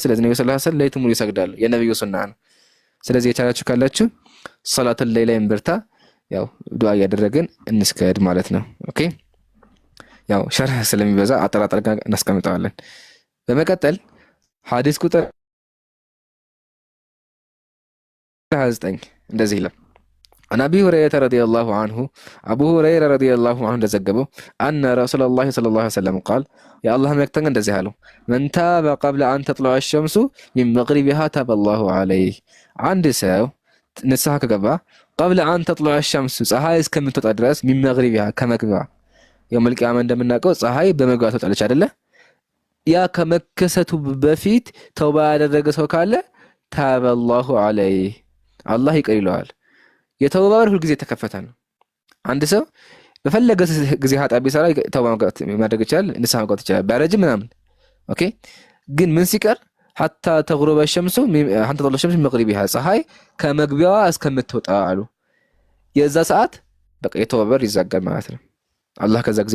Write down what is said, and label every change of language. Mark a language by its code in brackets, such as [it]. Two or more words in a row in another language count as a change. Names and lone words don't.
[am] ስለዚህ ነብዩ [ar] صلى الله عليه وسلم [am] ሌሊቱን ሙሉ ይሰግዳሉ። የነብዩ ሱና ነው። ስለዚህ የቻላችሁ ካላችሁ [ar] صلاة الليل [am] እንበርታ። ያው ዱዓ እያደረግን እንስገድ ማለት ነው። ኦኬ ያው ሸርህ ስለሚበዛ አጠራጣሪ ጋር እናስቀምጠዋለን። በመቀጠል ሐዲስ ቁጥር [ar] 29 [am] እንደዚህ ይላል። [ar] عن أبي هريرة رضي الله عنه أبو هريرة رضي الله عنه እንደዘገበው أن رسول الله صلى الله عليه وسلم قال يا الله [am] መልእክተኛ እንደዚህ አሉ [ar] من تاب قبل أن تطلع الشمس من مغربها تاب الله عليه [am] አንድ ሰው ንስሐ ከገባ [ar] قبل أن تطلع الشمس [am] ፀሐይ እስከምትወጣ ድረስ [ar] من مغربها ከመግቢያ يوم القيامة [am] እንደምናውቀው ፀሐይ በመግቢያ ትወጣለች አይደለ? ያ ከመከሰቱ በፊት ተውባ ያደረገ ሰው ካለ [ar] تاب الله عليه [am] አላህ ይቅር ይለዋል። የተውባ በር ሁልጊዜ የተከፈተ ነው። አንድ ሰው በፈለገ ጊዜ ኃጢአት ቢሰራ ተውባ ማድረግ ይችላል፣ ንስሐ መግባት ይችላል፣ ቢያረጅም ምናምን። ኦኬ ግን ምን ሲቀር [ar] حتى تغرب الشمس حتى تطلع الشمس مغربها [am] ፀሐይ ከመግቢያዋ እስከምትወጣ አሉ። የዛ ሰዓት በቃ የተውባ በር ይዘጋል ማለት ነው። አላህ ከዛ ጊዜ